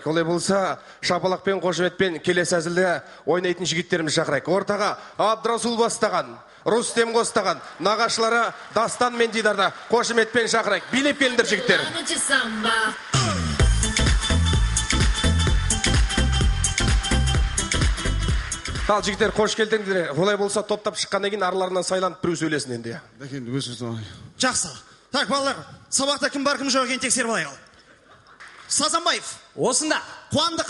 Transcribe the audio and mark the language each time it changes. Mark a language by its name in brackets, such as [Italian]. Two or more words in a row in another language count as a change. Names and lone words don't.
[Kazakh] Олай болса, шапалақпен, қошеметпен келесі әзілде ойнайтын жігіттеріміз шақырайық. Ортаға Абдрасул бастаған, Рустем қостаған, нағашылары Дастан мен Дидарда қошеметпен шақырайық. Билеп келіңдер жігіттер. Telana de samba. Ал жігіттер, қош келдіңдер. Олай болса, топтап шыққаннан кейін арларынан сайланып біреу сөйлесін енді. Жақсы. Так, балалар, сабақта кім бар, кім жоқ екенін тексеріп алайық. Сазанбаев. Осында. Қуандықов.